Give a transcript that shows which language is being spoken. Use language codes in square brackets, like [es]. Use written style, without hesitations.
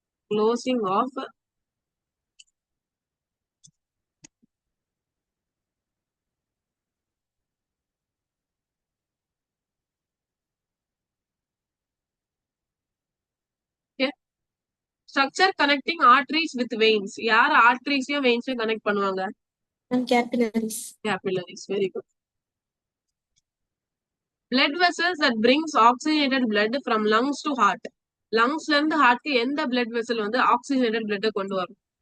[en] Closing of structure connecting arteries with veins. [ta] யார் ஆர்டரிஸையும் வெயின்ஸையும் connect பண்ணுவாங்க? [en] Capillaries. Capillaries. Very good. Blood vessels that brings oxygenated blood from lungs to heart. [ta] லங்ஸ்ல இருந்து ஹார்ட்க்கு எந்த blood vessel வந்து oxygenated blood கொண்டு வரும்?